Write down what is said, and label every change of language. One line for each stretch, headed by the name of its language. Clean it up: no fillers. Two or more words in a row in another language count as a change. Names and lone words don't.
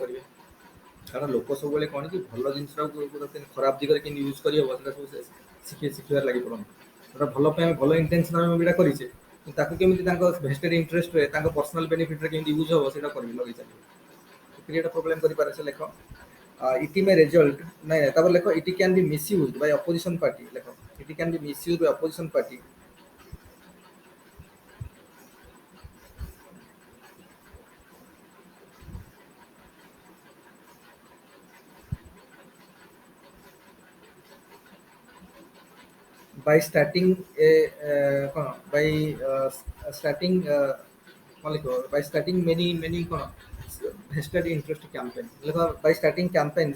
Odia: କରିବେ କାରଣ ଲୋକ ସବୁବେଳେ କ'ଣ କି ଭଲ ଜିନିଷଟାକୁ ଖରାପ ଦିଗରେ କେମିତି ୟୁଜ୍ କରିହେବ ସେଟା ସବୁ ଶିଖିବାରେ ଲାଗି ପଡ଼ନ୍ତି ସେଟା ଭଲ ପାଇଁ ଆମେ ଭଲ ଇଣ୍ଟେନସନ୍ ଆମେ ଏଇଟା କରିଛେ କିନ୍ତୁ ତାକୁ କେମିତି ତାଙ୍କ
English: vested interestରେ
Odia: ତାଙ୍କ
English: personal benefitରେ
Odia: କେମିତି ୟୁଜ୍ ହେବ ସେଇଟା କରିବି ଲଗେଇ ଚାଲିବ ସେଥିରେ ଏଇଟା ପ୍ରୋବ୍ଲେମ୍ କରିପାରେ ସେ ଲେଖ
English: it may result
Odia: ନାଇଁ ତାପରେ ଲେଖ
English: it can be misuse by opposition party
Odia: ଲେଖ
English: it can be misused by opposition party by starting a by starting by starting many vested interest campaign by starting campaigns